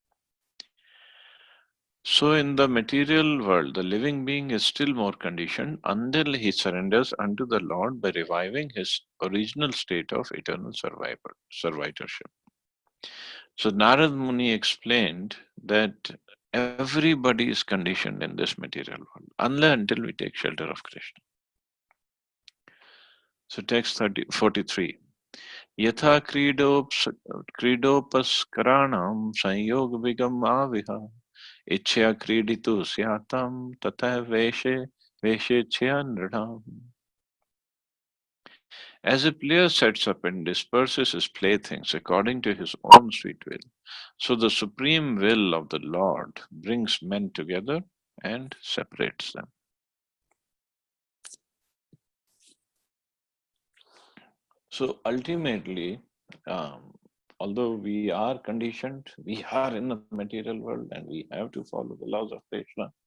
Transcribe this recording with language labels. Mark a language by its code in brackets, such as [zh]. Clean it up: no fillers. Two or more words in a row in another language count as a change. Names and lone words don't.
[en] So, in the material world, the living being is still more conditioned until he surrenders unto the Lord by reviving his original state of eternal survivorship. So Narad Muni explained that everybody is conditioned in this material world, unless until we take shelter of Krishna. So text 43. [sa] Yatha kridopaskaranam sanyog vigam aviha ichya kriditu syatam tata veshe chya nridham. [en] As a player sets up and disperses his playthings according to his own sweet will, so the supreme will of the Lord brings men together and separates them. So ultimately, um, although we are conditioned, we are in the material world and we have to follow the laws of Krishna.